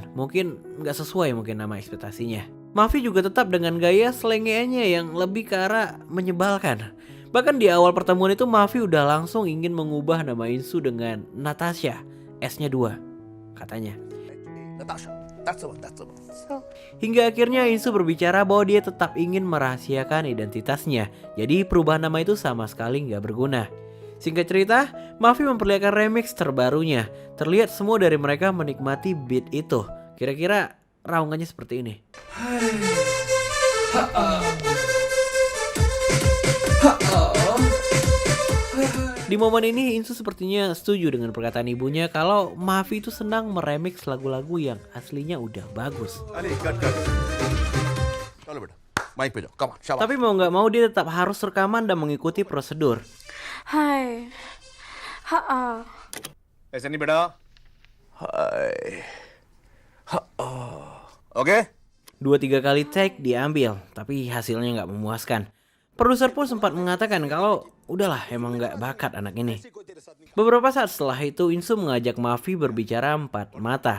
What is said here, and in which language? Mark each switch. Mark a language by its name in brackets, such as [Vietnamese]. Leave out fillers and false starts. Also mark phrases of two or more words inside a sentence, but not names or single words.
[Indonesian] Mungkin nggak sesuai nama ekspektasinya. Mahavi juga tetap dengan gaya selengeannya yang lebih ke arah menyebalkan. Bahkan di awal pertemuan itu Mahavi udah langsung ingin mengubah nama Insu dengan Natasha. S-nya 2, katanya. Natasha, [English] that's the one. So, [Indonesian] Hingga akhirnya Insu berbicara bahwa dia tetap ingin merahasiakan identitasnya. Jadi perubahan nama itu sama sekali nggak berguna. Singkat cerita, Mahavi memperlihatkan remix terbarunya. Terlihat semua dari mereka menikmati beat itu. Kira-kira raungannya seperti ini. Di momen ini Insu sepertinya setuju dengan perkataan ibunya kalau Mahavi itu senang meremix lagu-lagu yang aslinya udah bagus. [Hindi] Ali, cut. चलो बेटा, माइक पे जाओ. [English] Come on, [Hindi] shabash. [Indonesian] Tapi mau nggak mau dia tetap harus rekaman dan mengikuti prosedur. hi. Ha. [Hindi] ऐसे नहीं बेटा. Hai. [Indonesian] Oke. 2-3 kali take diambil, tapi hasilnya nggak memuaskan. Produser pun sempat mengatakan kalau udahlah emang nggak bakat anak ini. Beberapa saat setelah itu Insu mengajak Mahavi berbicara 4 mata.